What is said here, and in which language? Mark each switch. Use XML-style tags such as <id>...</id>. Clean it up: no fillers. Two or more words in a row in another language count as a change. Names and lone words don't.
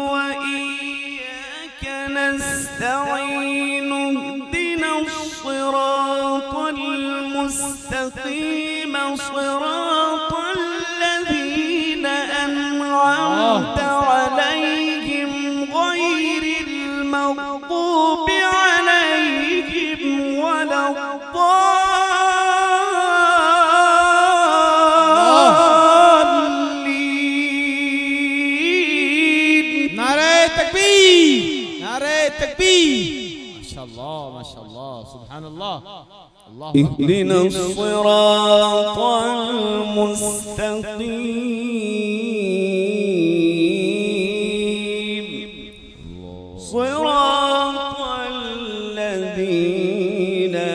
<ar>وإياك نستعين اهدنا الصراط المستقيم صراط الذين أنعمت عليهم غير المغضوب عليهم ولا الضالين.</ar> <ur>نعرۂ تکبیر، نعرۂ تکبیر.</ur> <ar>ما شاء الله ما شاء الله. سبحان الله. الله اهدنا الصراط المستقيم صراط الذين</ar>